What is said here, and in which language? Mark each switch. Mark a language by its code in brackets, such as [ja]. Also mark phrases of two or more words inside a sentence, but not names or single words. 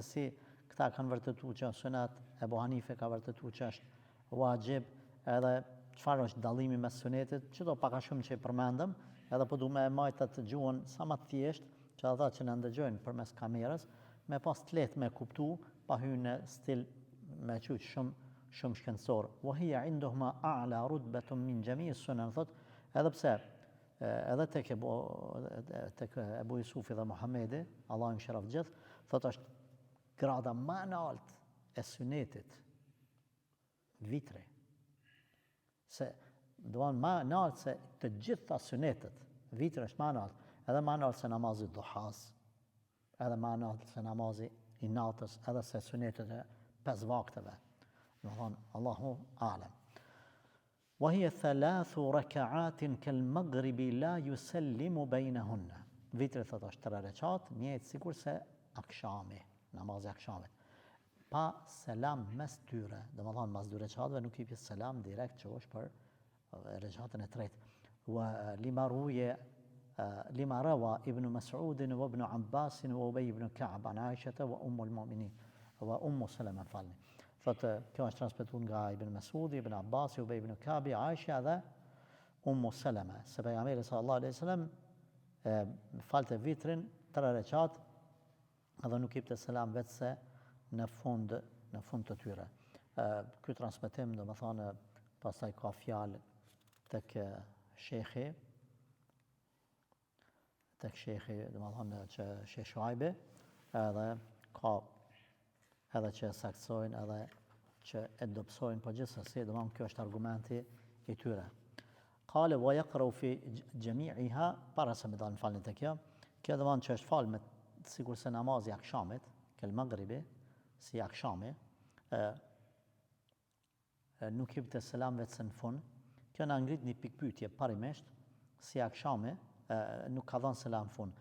[sq] si këta kanë vërtetuar që sunet, Ebu Hanife ka vërtetuar që është wajib, edhe çfarë është dallimi mes sunetit, çdo pak a shumë që i përmendëm, edhe po du me majtë atë gjuhën sa më të thjesht, që ata që na ndëgjojnë përmes kamerës, me pas të lehtë me kuptu, pa hyrë në stil me qyç shumë shkencor. [ar] وهي عندهما أعلى رتبة من جميع السنن, [sq] thot, edhe pse edhe tek Ebu Jusufi dhe Muhamedi, Allah i mëshiroft gjithë, thot është grada më e lartë e sunetit, vitri. Se duan më e lartë se të gjitha sunetet, vitri është më e lartë, edhe më e lartë se namazi duhas, edhe më e lartë se namazi i natës, edhe se sunetet e 5 vakteve. [ar] الله أعلم. وهي 3 ركعات كالمغرب لا يسلم بينهن. [sq] Vitri thot është 3 rekat, njëjtë sikur se akşami, namazi akşamit. Pa selam mes tyre, domethënë mas 2 rekatëve nuk i jep selam direkt që është për rekatën e tretë. [ar] لما روى ابن مسعود وابن عباس وأبي بن كعب عن عائشة وأم المؤمنين وأم سلمة فالني. [sq] Thotë, kjo është transmetuar nga Ibn Mas'udi, Ibn Abbasi, Ubej ibn Kabi, Aisha dhe Ummu Salama. Se pejgamberi [ar] صلى الله عليه وسلم [sq] falte vitrin 3 rekat, edhe nuk jepte selam vetëse në fund të tyre. Ky transmetim domethënë pastaj ka fjalë tek shejhi domethënë që Sheh Shuaibi, edhe që saksojnë edhe që e dobësojnë, po gjithsesi domethënë kjo është argumenti i tyre. [ar] قال ويقرأ في جميعها, [sq] para se me dalë falni tek kjo domethënë që është falë me sikur se namazi akşamit, [ar] كالمغرب, [sq] si akşami, nuk jepte selam vetëse në fund. Kjo na ngrit një pikë pyetje parimisht, si akşami nuk ka dhënë selam në fund.